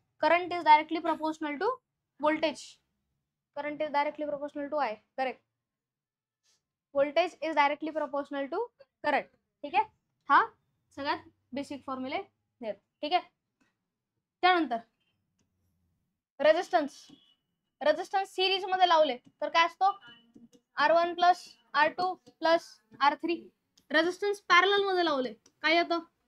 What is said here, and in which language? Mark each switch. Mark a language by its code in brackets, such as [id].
[en] Current is directly proportional to voltage. Current is directly proportional to I. Correct. Voltage is directly proportional to current. [mr] ठीक आहे. हा सगळ्यात basic फॉर्म्युले आहेत. ठीक आहे. त्यानंतर रेजिस्टन्स. रेजिस्टन्स सिरीज मध्ये लावले तर काय असतो? R1 plus R2 plus R3. Resistance parallel मध्ये लावले काय येतं?